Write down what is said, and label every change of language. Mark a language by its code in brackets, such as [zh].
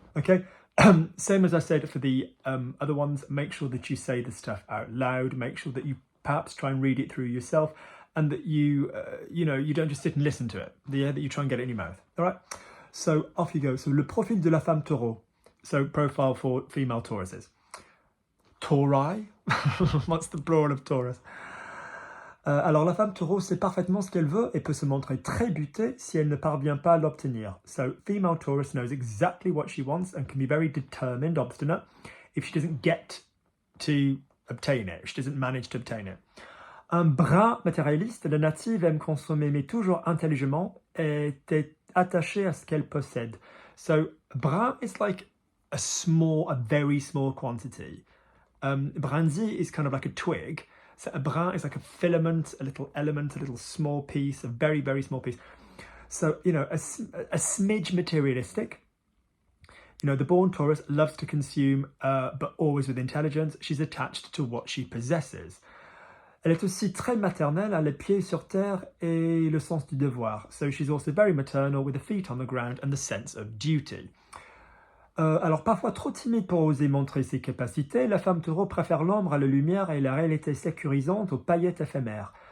[en] Okay, same as I said for the other ones, make sure that you say the stuff out loud, make sure that you perhaps try and read it through yourself, and that you don't just sit and listen to it, that you try and get it in your mouth. All right, so off you go. So [fr] le profil de la femme taureau, [en] so profile for female Tauruses. Tauri, what's the plural of Taurus? [fr] Alors la femme taureau sait parfaitement ce qu'elle veut et peut se montrer très butée si elle ne parvient pas à l'obtenir. [en] So female Taurus knows exactly what she wants and can be very determined, obstinate, if she doesn't get to obtain it, she doesn't manage to obtain it. [fr] Un brin matérialiste, la native aime consommer, mais toujours intelligemment, est attachée à ce qu'elle possède. [en] So brin is like a very small quantity. Brindille is kind of like a twig. So a brin is like a filament, a little element, a little small piece, a very, very small piece. So, a smidge materialistic. The born Taurus loves to consume, but always with intelligence. She's attached to what she possesses. [fr] Elle est aussi très maternelle, a les pieds sur terre et le sens du devoir. [en] So she's also very maternal with the feet on the ground and the sense of duty. [fr] Alors parfois trop timide pour oser montrer ses capacités, la femme taureau préfère l'ombre à la lumière et la réalité sécurisante aux paillettes éphémères.